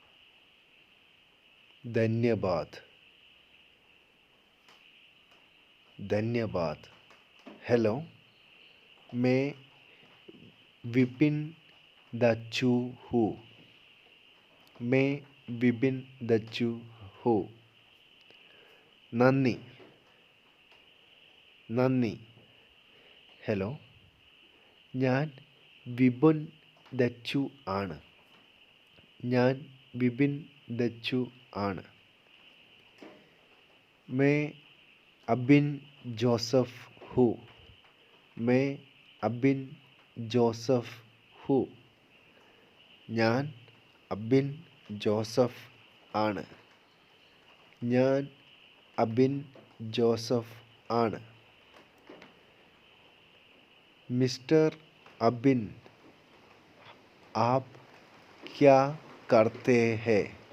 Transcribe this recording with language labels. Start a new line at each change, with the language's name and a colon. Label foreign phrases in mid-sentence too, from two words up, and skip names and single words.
Hindi: ധന്യവാദ്. धन्यवाद। हेलो, मैं विपिन दच्चू हूँ। मैं विपिन दच्चू हूँ।
Malayalam: നന്ദി. നന്ദി. ഹലോ, ഞാൻ വിപിൻ ദച്ചു ആണ്. ഞാൻ വിപിൻ ദച്ചു ആണ്.
Hindi: मैं अबिन जोसफ हूँ. मैं अबिन जोसफ हूँ.
Malayalam: ഞാൻ അബിൻ ജോസഫ് ആണ്. ഞാൻ अबिन जोसफ ആണ്.
Hindi: मिस्टर अबिन, आप क्या करते हैं?